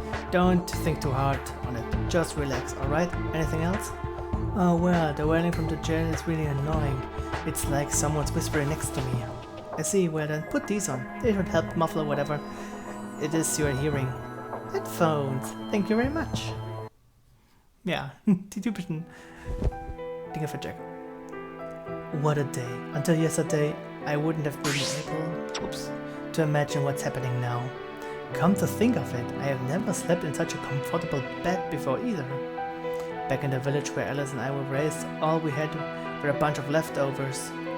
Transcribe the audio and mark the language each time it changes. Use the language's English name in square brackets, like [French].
[English] Don't think too hard on it, just relax, alright? Anything else? Oh well, the wailing from the jail is really annoying. It's like someone's whispering next to me. I see, well then, put these on. They should help muffle whatever it is you're hearing. Headphones, thank you very much. [German] Ja, die typischen Dinge für Jack. [English] What a day. Until yesterday, I wouldn't have been able, to imagine what's happening now. Come to think of it, I have never slept in such a comfortable bed before either. Back in the village where Alice and I were raised, all we had were a bunch of leftovers.